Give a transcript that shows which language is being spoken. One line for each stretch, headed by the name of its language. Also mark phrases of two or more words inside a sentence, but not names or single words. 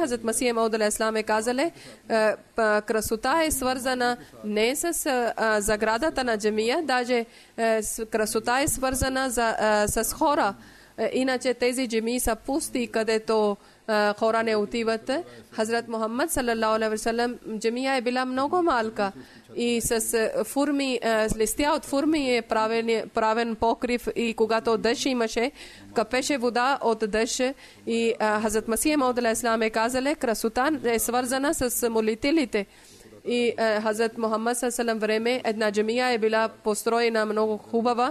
Bulgarian: Хазрат Масия Мауд алейхиссалам е казали, красота е свързана не с заградата на джамия, даже красота е свързана с хора. Иначе тези джамии са пусти, където хора не отиват. Хазрат Мухаммад
Arabic: صلى الله عليه وسلم,
Bulgarian: джамия е била много малка и с форми, с листя от форми е правен покрив, и когато дъжд имаше, капеше вода от дъжд. И Хазрат Масия Мауд алейхиссалам е казали, красота е свързана с молителите. И Хазрат Мухаммад салалаху време една джамия е била построена много хубава.